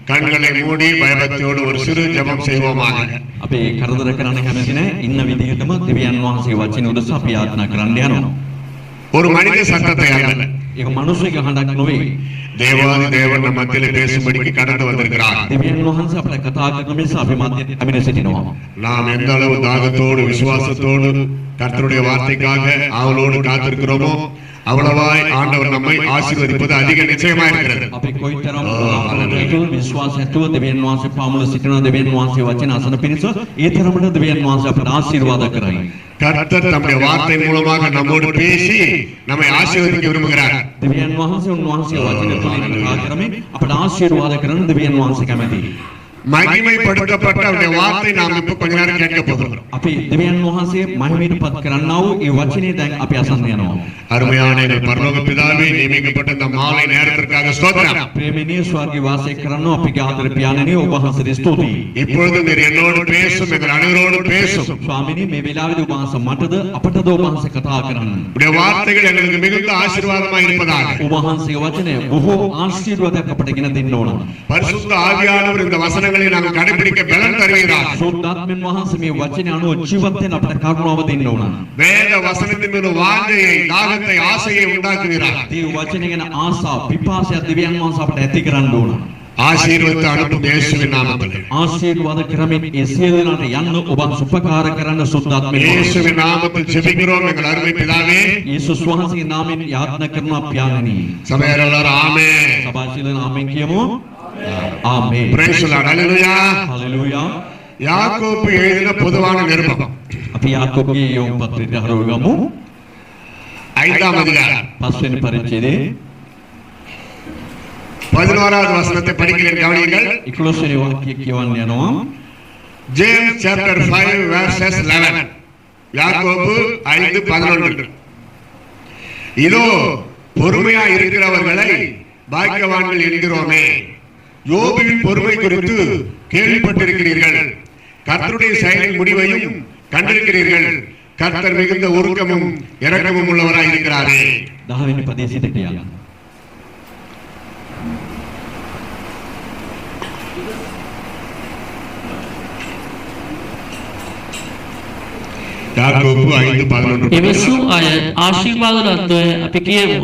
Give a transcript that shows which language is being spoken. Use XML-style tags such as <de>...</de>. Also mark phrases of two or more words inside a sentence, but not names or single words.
<ta>கண்களை மூடி பயபக்தியோடு ஒரு சிறு ஜெபம் செய்வோமாக.</ta> <si>අපි කරදර කරන්න කැමති නැහැ. ඉන්න විදිහටම දෙවියන් වහන්සේ වචන උදෙසා අපි ආත්මා කරන්න යනවා.</si> <ta>ஒரு மனித சத்தத்தை அல்ல,</ta> <si>ඒක මිනිස්සුගේ හඬක් නෙවෙයි.</si> <ta>தேவாதி தேவன் நம் மத்தியிலே பேசும்படிக்கு கடந்து வந்திருக்கிறார்.</ta> <si>දෙවියන් වහන්සේ අපට කතා කරන නිසා අපි මැද ඇවිත් සිටිනවා.</si> <ta>நாம் எந்த அளவு தாகத்தோடு விசுவாசத்தோடு கர்த்தருடைய வார்த்தைக்காக ஆவலோடு காத்திருக்கிறோமோ அவ்வளவாய் ஆண்டவர் நம்மை ஆசீர்வதிப்பது அதிக நிச்சயமா இருக்கிறது.</ta> <si>අපි කොයිතරම් විශ්වාසයතුව දෙවියන් වහන්සේ පාමුල සිටින දෙවියන් වහන්සේ වචන අසන පිණිස ඒ තරමට දෙවියන් වහන්සේ අපට ආශිර්වාද කරයි.</si> <ta>கர்த்தர் தம்முடைய வார்த்தை மூலமாக நம்மோடு பேசி நம்மை ஆசீர்வதிக்க விரும்புகிறார்.</ta> <si>දෙවියන් වහන්සේ උන්වහන්සේ වචන තුලින් කතා කරමින් අපට ආශිර්වාද කරන දෙවියන් වහන්සේ කැමැතියි.</si> <ta>மகிமைப்படுத்தப்பட்ட அவருடைய வார்த்தை நாம் இப்ப கொஞ்ச நேரம் கேட்க போகிறோம்.</ta> <si>අපි දෙවියන් වහන්සේ මහිමයටපත් කරන්නා වූ ඒ වචනේ දැන් අපි අසන්න යනවා.</si> <ta>அருமையான எங்கள் பரலோக பிதாவே, நியமிக்கப்பட்ட இந்த மாலை நேரத்திற்காக ஸ்தோத்திரம்.</ta> <si>ප්‍රේමණීය ස්වර්ගීය වාසය කරන අපගේ ආදර පියාණනි ඔබ වහන්සේට ස්තුතියි.</si> <ta>இப்பொழுது நீர் என்னோடு பேசும், எங்கள் அனைவரோடும் பேசும்.</ta> <si>ස්වාමිනී මේ වෙලාවේදී ඔබ වහන්සේ මටද අපටද ඔබ වහන්සේ කතා කරන්න.</si> <ta>உடைய வார்த்தைகள் எங்களுக்கு மிகுந்த ஆசீர்வாதமாக இருப்பதாக.</ta> <si>ඔබ වහන්සේගේ වචනය බොහෝ ආශිර්වාදයක් අපට ගෙන දෙන්න ඕන.</si> <ta>பரிசுத்த ஆவியானவர் இந்த வசனங்களை நாங்கள் கடைபிடிக்க பலன் தருகிறார்.</ta> <si>සෝදාත්මෙන් වහන්සේ මේ වචනේ අනුව ජීවත් වෙන්න අපට කරුණාව දෙන්න ඕන.</si> <ta>வேத வசனத்தின் மீது வாஞ்சையை, தாகத்தை, ஆசையை உண்டாக்குகிறார்.</ta> <si>මේ වචනේ ගැන ආසාව, පිපාසය දෙවියන් වහන්සේ අපට ඇති කරන්න ඕන.</si> <ta>ஆசீர்வதித்து அனுப்பும் இயேசுவின் நாமத்திலே.</ta> <si>ආශිර්වාද කරමින් ඒ සියලු දෙනාට යන්න ඔබ සුපකාර කරන්න සෝදාත්මෙන්</si> <ta>இயேசுவின் நாமத்தில் ஜெபிக்கிறோம் எங்கள் அருமை பிதாவே.</ta> <si>යේසුස් වහන්සේගේ නාමයෙන් යාඥා කරනවා පියාණනි.</si> <ta>சபையார் எல்லாரும் ஆமென்.</ta> <si>සභාශීලන ආමෙන් කියමු. ආමෙන්.</si> <en>Praise the Lord. Hallelujah.</en> <si>හලෙලූයා.</si> <ta>யாக்கோபு எழுதின பொதுவான நிருபம்</ta> <si>අපි යාකෝබගේ යොමු පත්‍රයට හරවගමු.</si> <ta>5ஆம் அதிகாரம்</ta> <si>5 වෙනි පරිච්ඡේදයේ</si> <ta>11வது வசனத்தை படிக்கிறேன், கவனியுங்கள்.</ta> <si>11 වෙනි වාක්‍යය කියවන්න යනවා.</si> <en>James chapter 5 verses 11.</en> <ta>யாக்கோபு 5:11. இதோ பொறுமையா இருக்கிறவர்களை பாக்கியவான்கள் என்கிறோமே. யோபுவின் பொறுமை குறித்து கேள்விப்பட்டிருக்கிறீர்கள். கர்த்தருடைய செயலின் முடிவையும் கண்டிருக்கிறீர்கள். கர்த்தர் மிகுந்த உருக்கமும் இரக்கமும் உள்ளவராய் இருக்கிறாரே.</ta> <si>10 වෙනි පදයේ සිට කියන්න.</si> <ta>யாக்கோபு 5:11.</ta> <si>ඉවසූ අය ආශිර්වාද ලද්දෝය අපි කියමු.</si>